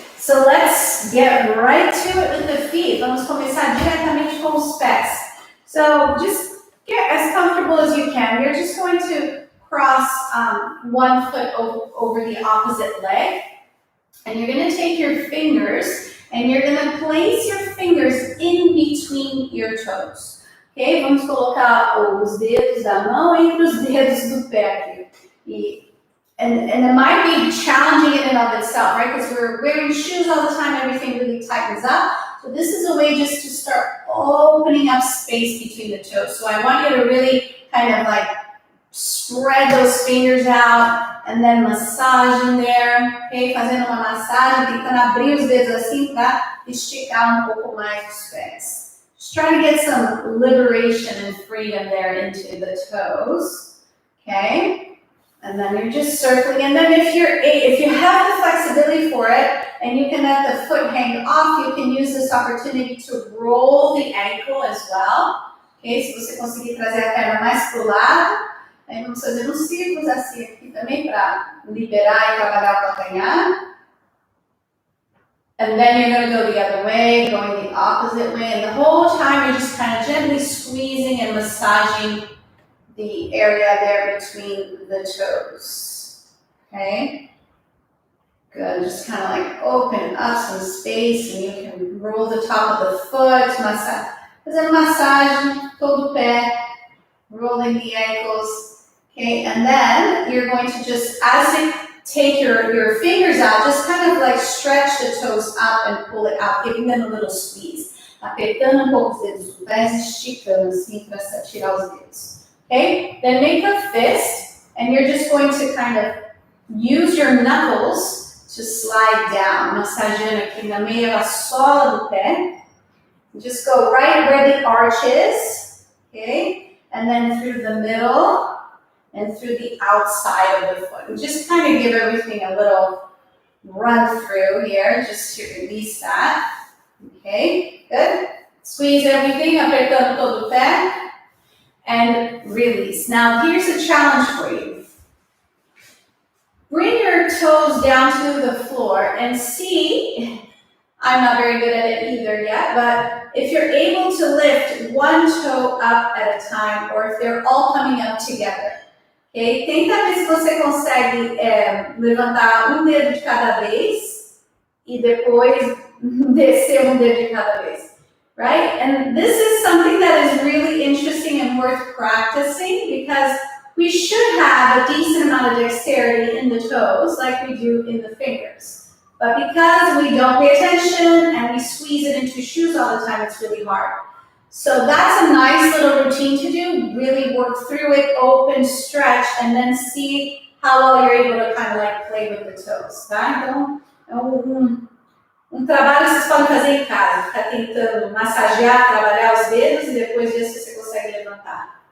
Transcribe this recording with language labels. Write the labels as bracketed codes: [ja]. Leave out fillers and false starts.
[en] So let's get right to it with the feet. [pt] Vamos começar diretamente com os pés. [en] So just get as comfortable as you can. You're just going to cross one foot over the opposite leg. And you're going to take your fingers and you're going to place your fingers in between your toes. Ok? [pt] Vamos colocar os dedos da mão entre os dedos do pé aqui. [en] And it might be challenging in and of itself, right? Because we're wearing shoes all the time, everything really tightens up. So this is a way just to start opening up space between the toes. So I want you to really kind of like spread those fingers out and then massage in there, ok? [pt] Fazendo uma massagem, tentando abrir os dedos assim para esticar pouco mais os pés. [en] Just trying to get some liberation and freedom there into the toes, okay? And then you're just circling. And then if you have the flexibility for it and you can let the foot hang off, you can use this opportunity to roll the ankle as well. Okay? [pt] Se você conseguir trazer a perna mais para o lado, aí vamos fazer uns círculos assim aqui também para liberar e trabalhar o calcanhar. [en] And then you're going to go the other way, going the opposite way. And the whole time you're just kind of gently squeezing and massaging the area there between the toes, okay? Good, just kind of like open up some space and you can roll the top of the foot, [pt] fazendo massagem, todo o pé, [en] rolling the ankles, okay? And then you're going to just, as you take your fingers out, just kind of like stretch the toes up and pull it out, giving them a little squeeze. [pt] Apertando pouco os dedos dos pés, esticando assim para tirar os dedos. [en] Okay, then make a fist, and you're just going to kind of use your knuckles to slide down, [pt] massageando aqui na meia da sola do pé. [en] Just go right where the arch is, okay, and then through the middle and through the outside of the foot. And just kind of give everything a little run through here, just to release that. Okay, good. Squeeze everything, [pt] apertando todo o pé. [en] And release. Now here's a challenge for you. Bring your toes down to the floor and see, I'm not very good at it either yet, but if you're able to lift one toe up at a time or if they're all coming up together. Okay? [pt] Tenta ver se você consegue levantar dedo de cada vez e depois descer dedo de cada vez. [en] Right? And this is something that is really interesting and worth practicing because we should have a decent amount of dexterity in the toes like we do in the fingers. But because we don't pay attention and we squeeze it into shoes all the time, it's really hard. So that's a nice little routine to do. Really work through it, open, stretch, and then see how well you're able to kind of like play with the toes. [pt] Tá? Então, trabalho que vocês podem fazer em casa, ficar tentando massagear, trabalhar os dedos e depois ver se você consegue levantar.